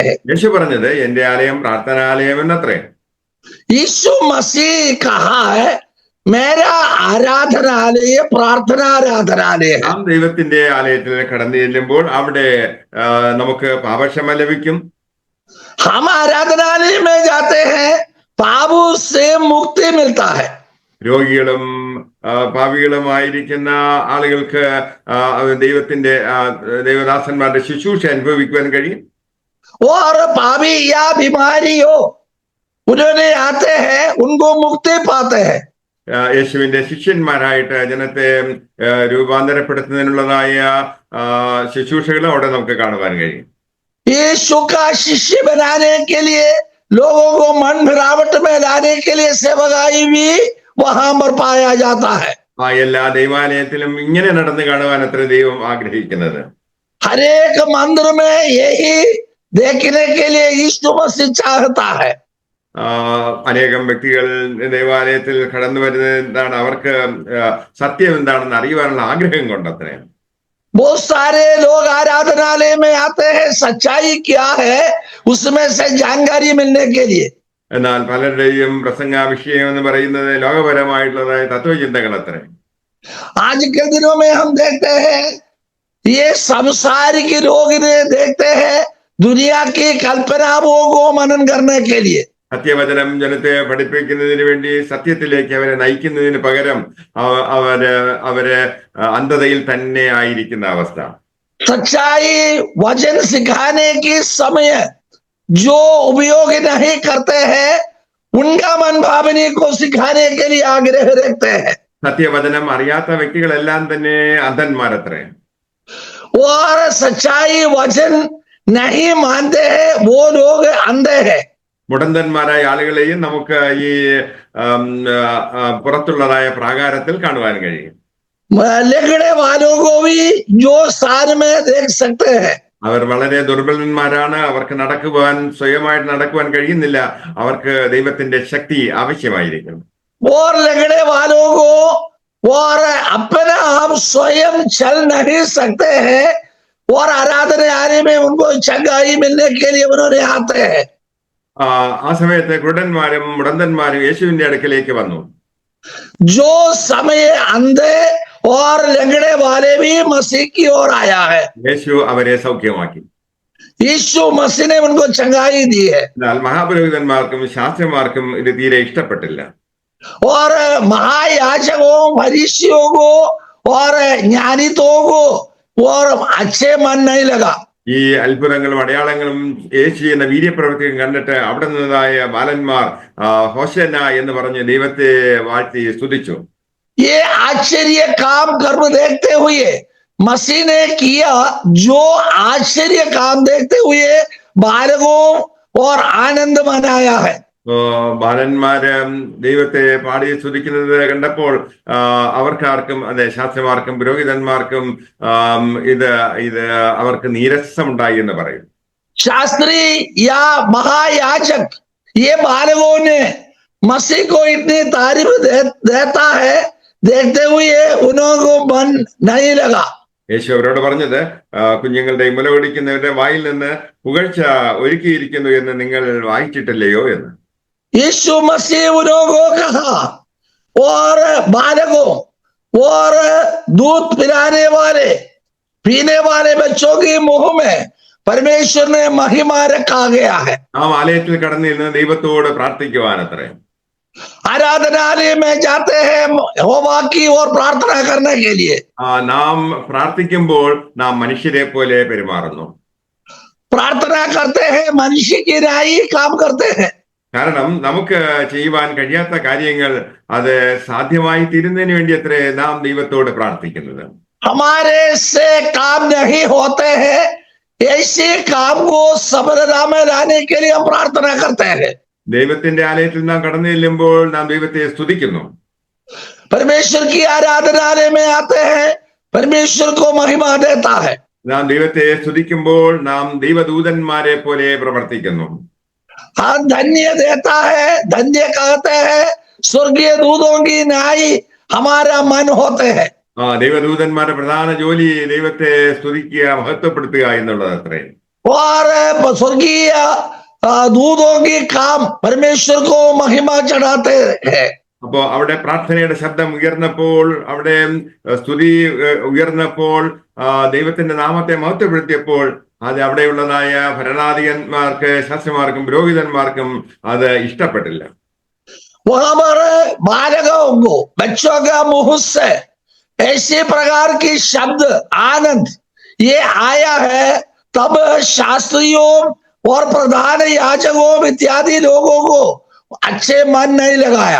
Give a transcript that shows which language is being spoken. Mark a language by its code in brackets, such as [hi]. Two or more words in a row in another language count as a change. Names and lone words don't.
[ml] യേശു പറഞ്ഞത് എന്റെ ആലയം പ്രാർത്ഥനാലയം എന്നത്രേ. [hi] यीशु मसीह कहा है मेरा आराधनालय प्रार्थनाराधनालय है. [ml] നാം ദൈവത്തിന്റെ ആലയത്തിൽ കടന്നു ചെല്ലുമ്പോൾ അവിടെ നമുക്ക് പാപക്ഷമ ലഭിക്കും. [hi] हम आराधनालय में जाते हैं, पापों से मुक्ति मिलता है. [ml] രോഗികളും പാപികളുമായിരിക്കുന്ന ആളുകൾക്ക് ദൈവത്തിന്റെ ദൈവദാസന്മാരുടെ ശുശ്രൂഷ അനുഭവിക്കുവാൻ കഴിയും. [hi] और पापी या बीमारी हो उन्होंने आते हैं, उनको मुक्ति पाते हैं. [ml] യേശുവിന്റെ ശിഷ്യന്മാരായിട്ട് ജനത്തെ രൂപാന്തരപ്പെടുത്തുന്നതിനുള്ളതായ ശുശ്രൂഷകൾ അവിടെ നമുക്ക് കാണുവാൻ കഴിയും. [hi] यीशु का शिष्य बनाने के लिए, लोगों को मन फिरावट में लाने के लिए सेवकाई भी वहां पर पाया जाता है. [ml] എല്ലാ ദൈവാലയത്തിലും ഇങ്ങനെ നടന്നു കാണുവാൻ അത്ര ദൈവം ആഗ്രഹിക്കുന്നത്. [hi] हरेक मंदिर में यही देखने के लिए यीशु मसीह चाहता है. [ml] അനേകം വ്യക്തികൾ ദേവാലയത്തിൽ കടന്നു വരുന്നത് എന്താണ്, അവർക്ക് സത്യം എന്താണെന്ന് അറിയുവാനുള്ള ആഗ്രഹം കൊണ്ടത്രേ. [hi] बहुत सारे लोग आराधनालय में आते हैं, सच्चाई क्या है उसमें से जानकारी मिलने के लिए. [ml] എന്നാൽ പലരുടെയും പ്രസംഗ വിഷയം എന്ന് പറയുന്നത് ലോകപരമായിട്ടുള്ളതായ തത്വചിന്തകൾ അത്രേ. [hi] आज के दिनों में हम देखते हैं ये संसारिक लोग इन्हें देखते हैं दुनिया की कल्पनाओं को मनन करने के लिए. [ml] സത്യവചനം ജനത്തെ പഠിപ്പിക്കുന്നതിന് വേണ്ടി സത്യത്തിലേക്ക് അവരെ നയിക്കുന്നതിന് പകരം അവര് അന്ധതയിൽ തന്നെ ആയിരിക്കുന്ന അവസ്ഥ. [hi] सच्चाई वचन सिखाने के समय जो उपयोग नहीं करते हैं उनका मन भावनी को सिखाने के लिए आग्रह रखते हैं. [ml] സത്യവചനം അറിയാത്ത വ്യക്തികളെല്ലാം തന്നെ അന്ധന്മാരത്രേ. [hi] और सच्चाई वचन नहीं मानते हैं वो लोग अंधे हैं. [ml] മുടന്തന്മാരായ ആളുകളെയും നമുക്ക് ഈ പുറത്തുള്ളതായ പ്രാകാരത്തിൽ കാണുവാൻ കഴിയും. [hi] लेगड़े वालों को भी जो सार में देख सकते हैं. [ml] അവർ വളരെ ദുർബലന്മാരാണ്. അവർക്ക് സ്വയമായിട്ട് നടക്കുവാൻ കഴിയുന്നില്ല. അവർക്ക് ദൈവത്തിന്റെ ശക്തി ആവശ്യമായിരിക്കും. [hi] और लगड़े वालों को और अपना आप स्वयं चल नहीं सकते हैं और आराधनालय में उनको चंगाई मिलने के लिए उन्होंने आते हैं. [ml] ആ സമയത്ത് കുരുടന്മാരും മുടന്തന്മാരും യേശുവിന്റെ അടുക്കലേക്ക് വന്നു. [hi] जो समय अंधे और लंगड़े वाले भी मसीह की ओर आया है. [ml] യേശു അവരെ സൗഖ്യമാക്കി. [hi] यीशु मसीह ने उनको चंगाई दी है. [ml] എന്നാൽ മഹാപുരോഹിതന്മാർക്കും ശാസ്ത്രിമാർക്കും ഇത് തീരെ ഇഷ്ടപ്പെട്ടില്ല. [hi] और महायाजकों फरीसियों को और ज्ञानितों को और अच्छे मन नहीं लगा. [ml] ഈ അത്ഭുതങ്ങളും അടയാളങ്ങളും യേശു എന്ന വീര്യപ്രവൃത്തിയും കണ്ടിട്ട് അവിടെ നിന്നതായ ബാലന്മാർ ഹോശന്ന എന്ന് പറഞ്ഞ് ദൈവത്തെ വാഴ്ത്തി സ്തുതിച്ചു. [hi] ये आश्चर्य काम कर्म देखते हुए मसीह ने किया, जो आश्चर्य काम देखते हुए बालकों और आनंद मनाया है. [ml] ബാലന്മാര് ദൈവത്തെ പാടി സ്തുതിക്കുന്നത് കണ്ടപ്പോൾ അവർക്കാർക്കും അതെ ശാസ്ത്രിമാർക്കും പുരോഹിതന്മാർക്കും ഇത് അവർക്ക് നീരസമുണ്ടായി എന്ന് പറയും. [hi] शास्त्री या महायाजक ये बालकों ने मसीह को इतनी तारीफ देता है, देखते हुए उनको मन नहीं लगा. [ml] യേശു അവരോട് പറഞ്ഞത്, കുഞ്ഞുങ്ങളുടെ മുലകുടിക്കുന്നവരുടെ വായിൽ നിന്ന് പുകഴ്ച ഒരുക്കിയിരിക്കുന്നു എന്ന് നിങ്ങൾ വായിച്ചിട്ടില്ലയോ എന്ന്. [hi] यीशु मसीह उनको कहा और बालकों और दूध पिलाने वाले पीने वाले बच्चों के मुंह में परमेश्वर ने महिमा रखा गया है. [ml] നാം ആലയത്തിൽ കടന്നിരുന്ന് ദൈവത്തോട് പ്രാർത്ഥിക്കുവാനത്രേ. [hi] आराधनालय में जाते हैं यहोवा की और प्रार्थना करने के लिए. [ml] നാം പ്രാർത്ഥിക്കുമ്പോൾ നാം മനുഷ്യരെ പോലെ പെരുമാറുന്നു. [hi] प्रार्थना करते हैं मनुष्य की राय काम करते हैं. [ml] കാരണം നമുക്ക് ചെയ്യുവാൻ കഴിയാത്ത കാര്യങ്ങൾ അത് സാധ്യമായി തീരുന്നതിന് വേണ്ടി അത്രേ നാം ദൈവത്തോട് പ്രാർത്ഥിക്കുന്നത്. [hi] हमारे से काम नहीं होते हैं, ऐसे काम को सफलता में लाने के लिए हम प्रार्थना करते हैं. [ml] ദൈവത്തിന്റെ ആലയത്തിൽ നാം കടന്നു ചെല്ലുമ്പോൾ നാം ദൈവത്തെ സ്തുതിക്കുന്നു. [hi] परमेश्वर की आराधनालय में आते हैं, परमेश्वर को महिमा देता है. [ml] നാം ദൈവത്തെ സ്തുതിക്കുമ്പോൾ നാം ദൈവദൂതന്മാരെ പോലെ പ്രവർത്തിക്കുന്നു. [hi] हाँ, धन्य देता है, धन्य कहते हैं, स्वर्गीय दूतों की न्याय हमारा मन होते हैं. [ml] ദൈവദൂതന്മാരുടെ പ്രധാന ജോലി ദൈവത്തെ സ്തുതിക്കുക, മഹത്വപ്പെടുത്തുക എന്നുള്ളത് അത്രേ. [hi] और स्वर्गीय दूतों की काम परमेश्वर को महिमा चढ़ाते हैं। [ml] അപ്പോ അവിടെ പ്രാർത്ഥനയുടെ ശബ്ദം ഉയർന്നപ്പോൾ, അവിടെ സ്തുതി ഉയർന്നപ്പോൾ, ദൈവത്തിന്റെ നാമത്തെ മഹത്വപ്പെടുത്തിയപ്പോൾ, അത് അവിടെയുള്ളതായ ഭരണാധികന്മാർക്ക്, ശാസ്ത്രിമാർക്കും പുരോഹിതന്മാർക്കും അത് ഇഷ്ടപ്പെട്ടില്ല. [hi] वहां पर बालकों को, बच्चों का मुंह से ऐसे प्रकार की शब्द आनंद ये आया है, तब शास्त्रियों और प्रधान याजकों इत्यादि लोगों को अच्छे मन नहीं लगाया।